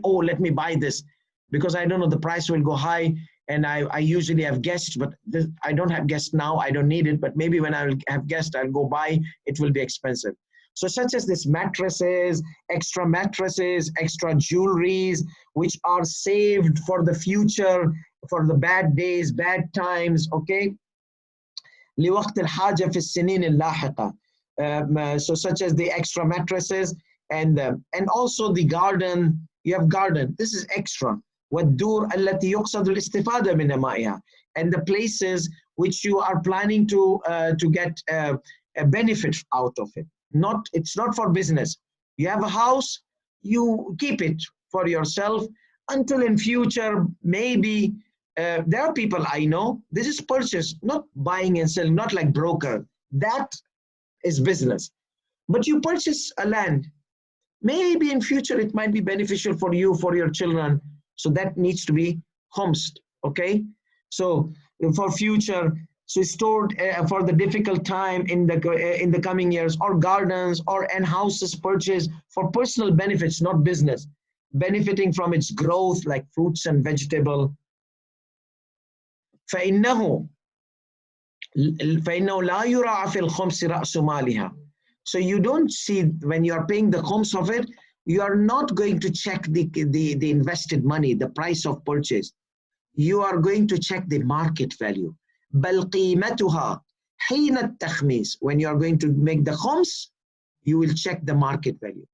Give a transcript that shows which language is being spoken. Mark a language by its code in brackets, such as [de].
[en] Oh, let me buy this because I don't know, the price will go high and I usually have guests, but I don't have guests now. I don't need it, but maybe when I will have guests, I'll go buy. It will be expensive. So such as this mattresses, extra jewelries, which are saved for the future, for the bad days, bad times, okay? [ar] لوقت الحاجة في السنين اللاحقة. [en] So such as the extra mattresses and also the garden. You have garden. This is extra. [ar] والدور التي يقصد الاستفادة من مائها. [en] And the places which you are planning to get a benefit out of it. It's not for business. You have a house, you keep it for yourself until in future, maybe there are people I know, this is purchase, not buying and selling, not like broker. That is business. But you purchase a land. Maybe in future it might be beneficial for you, for your children. So that needs to be khumsed, okay? So for future, so stored for the difficult time in the coming years, or gardens and houses purchased for personal benefits, not business, benefiting from its growth like fruits and vegetable. [ar] فإنه لا يراعى في الخمس رأس مالها. [en] So you don't see, when you are paying the khums of it, you are not going to check the invested money, the price of purchase. You are going to check the market value. [ar] بل قيمتها حين التخميس. [en] When you are going to make the khums, you will check the market value.